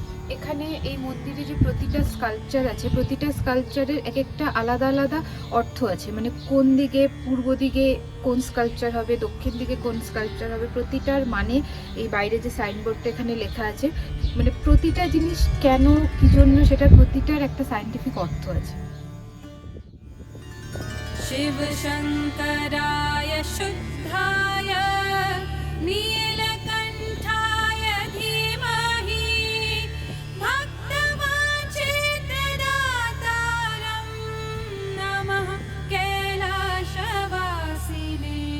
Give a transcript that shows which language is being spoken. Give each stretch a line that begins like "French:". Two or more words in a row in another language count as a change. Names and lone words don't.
Bangla: এখানে এই মন্দিরে যে প্রতিটা স্কাল্পচার আছে, প্রতিটা স্কাল্পচারের এক একটা আলাদা আলাদা অর্থ আছে। মানে কোন দিকে, পূর্ব দিকে কোন স্কাল্পচার হবে, দক্ষিণ দিকে কোন স্কাল্পচার হবে, প্রতিটার মানে এই বাইরে যে সাইনবোর্ডটা এখানে লেখা আছে, মানে প্রতিটা জিনিস কেন, কি জন্য, সেটার প্রতিটার একটা সায়েন্টিফিক অর্থ আছে।
Sanskrit: शिव शङ्कराय शुद्धाय नीलकण्ठाय धीमहि भक्तवाञ्छितदातारं नमः कैलासवासिने।